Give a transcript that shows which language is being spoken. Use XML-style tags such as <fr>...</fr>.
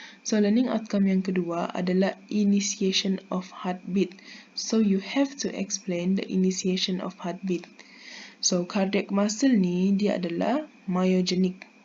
<ms>So learning outcome yang kedua adalah initiation of heartbeat.</ms> <en>So you have to explain the initiation of heartbeat.</en> <ms>So cardiac muscle ni dia adalah myogenic.</ms>